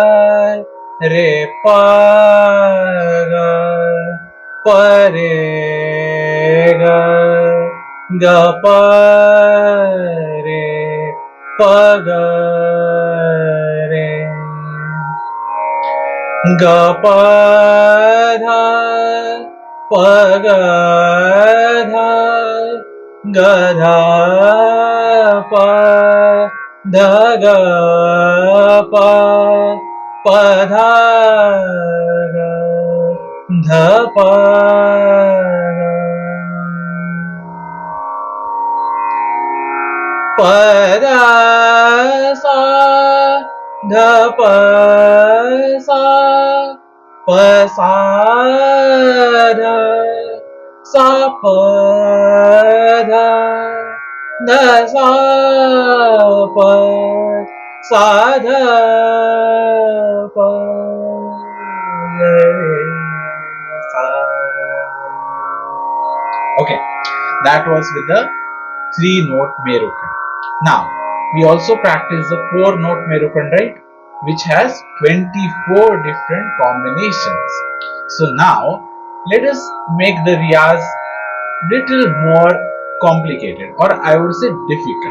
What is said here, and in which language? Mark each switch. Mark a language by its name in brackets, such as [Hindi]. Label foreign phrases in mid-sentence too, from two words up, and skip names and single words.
[English] ga pa re ga pa re pa ga re ga pa dha pa ga dha ga dha pa dha ga pa pa dha ga dha pa pa dha sa dha pa sa pa sa dha sa pa dha dha sa pa sa dha pa sa. Okay, that was with the 3-note Merukhand. Now we also practice the 4-note Merukhand, right, which has 24 different combinations. So now let us make the Riyaz little more complicated, or I would say difficult.